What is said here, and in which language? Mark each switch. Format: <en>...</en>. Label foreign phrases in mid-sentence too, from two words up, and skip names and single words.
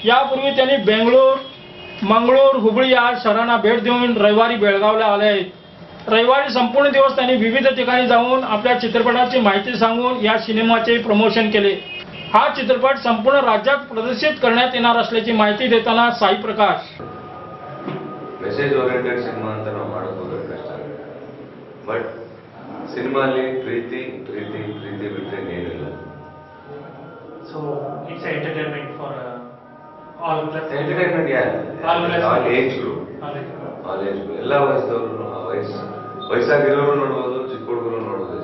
<mr>यापूर्वी त्यांनी बेंगळूर, मंगळूर, हुबळी या शहरांना भेट देऊन रविवारी बेळगावला आले आहेत। रविवारी संपूर्ण दिवस त्यांनी विविध ठिकाणी जाऊन आपल्या चित्रपटाची माहिती सांगून या सिनेमाचे प्रमोशन केले। हा चित्रपट संपूर्ण राज्यात प्रदर्शित करण्यात येणार असल्याची माहिती देताना साई प्रकाश,</mr> <en>message oriented</en> <kn>ಸಿನಿಮಾ ಅಂತ ನಾವು ಮಾಡೋದು ಕಷ್ಟ ಆಗುತ್ತೆ, ಬಟ್ ಸಿನಿಮಾಲಿ ಪ್ರೀತಿ ಪ್ರೀತಿ ಪ್ರೀತಿ ಬಿಟ್ಟರೆ ಏನಿಲ್ಲ।</kn> <en>so it's entertainment for all class, entertainment all age group,</en> <kn>ಎಲ್ಲ ವಯಸ್ಸದವರು, ವಯಸ್ಸಾಗಿರೋರು ನೋಡ್ಬೋದು, ಚಿಕ್ಕ ಹುಡುಗರು ನೋಡ್ಬೋದು।</kn>